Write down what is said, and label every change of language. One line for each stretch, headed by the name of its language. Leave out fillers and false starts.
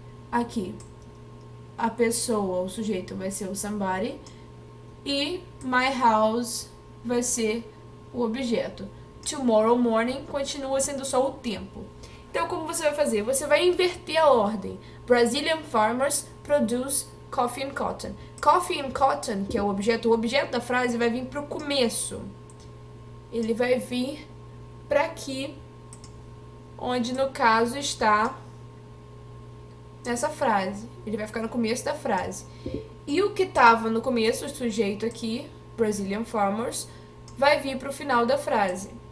Portuguese: Aqui, a pessoa, o sujeito, vai ser o somebody e my house vai ser o objeto. Tomorrow morning continua sendo só o tempo. Então, como você vai fazer? Você vai inverter a ordem.
English: Brazilian farmers produce coffee and cotton. Coffee and cotton,
Portuguese: que é o objeto da frase, vai vir para o começo. ele vai vir para aqui, onde no caso está nessa frase. Ele vai ficar no começo da frase. E o que estava no começo, o sujeito aqui, Brazilian Farmers, vai vir para o final da frase.